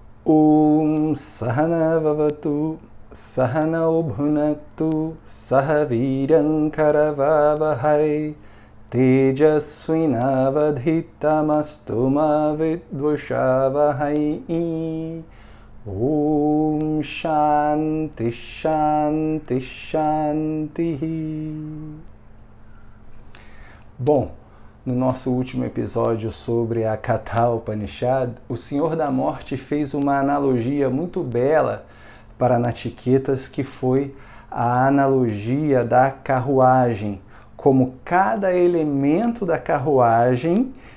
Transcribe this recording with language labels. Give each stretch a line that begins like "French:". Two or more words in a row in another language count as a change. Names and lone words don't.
Sanskrit: सह नाववतु सह नौ भुनक्तु सहवीर्यं करवावहै तेजस्विनावधीतमस्तु मा विद्विषावहै. ॐ शान्तिः शान्तिः शान्तिः.
Portuguese: Bom, no nosso último episódio sobre a Katha Upanishad, o Senhor da Morte fez uma analogia muito bela para Nachiketas, que foi a analogia da carruagem, como cada elemento da carruagem